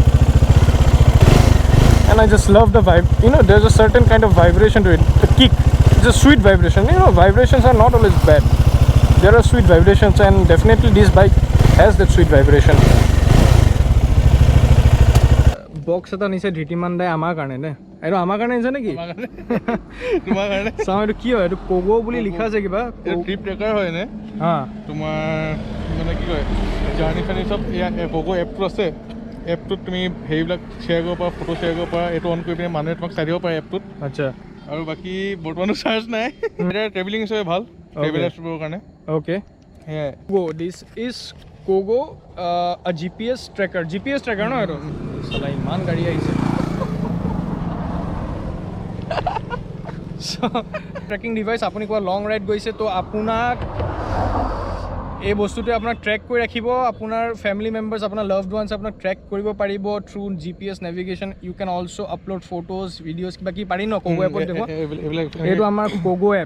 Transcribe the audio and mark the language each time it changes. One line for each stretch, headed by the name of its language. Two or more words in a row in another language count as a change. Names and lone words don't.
English: And I just love the vibe. You know, there's a certain kind of vibration to it. The kick, it's a sweet vibration. You know, vibrations are not always bad. There are sweet vibrations, and definitely this bike has that sweet vibration.
Assamese: Box এটা নিছে ধীতিমান দাই আমাৰ কাৰণে নে. এইটো আমাৰ কাৰণে নিছে নেকি? তোমাৰ কাৰণে. চাও এইটো কি হয়? এইটো Kogo বুলি লিখা আছে কিবা? Eto
English: trip tracker
Assamese: হয় নে? Ha. তোমাৰ মানে কি কয়? Journey fani sob Kogo app to ase. এপটোত তুমি সেইবিলাক শ্বেয়াৰ কৰিব পাৰা, ফটো শ্বেয়াৰ কৰিব পাৰা, এইটো অন কৰি পিনে মানুহে তোমাক চাই দিব পাৰে এপটোত। আচ্ছা আৰু বাকী বৰ্তমানো চাৰ্জ নাই। এতিয়া ট্ৰেভেলিং হিচাপে ভাল ট্ৰেভেলাৰ্ছবোৰৰ কাৰণে। অ'কে সেয়াই
English: This is Kogo GPS tracker
Assamese: ন এইটো চালা ইমান গাড়ী আহিছে
English: tracking device
Assamese: আপুনি কোৱা
English: long ride
Assamese: গৈছে তো আপোনাক এই বস্তুটোৱে আপোনাক ট্ৰেক কৰি ৰাখিব আপোনাৰ
English: family members
Assamese: আপোনাৰ
English: loved ones
Assamese: আপোনাক ট্ৰেক কৰিব পাৰিব
English: through GPS navigation you can also upload photos videos
Assamese: কিবা কি পাৰি ন কোগো এপত দেখো এইটো আমাৰ কোগো এপ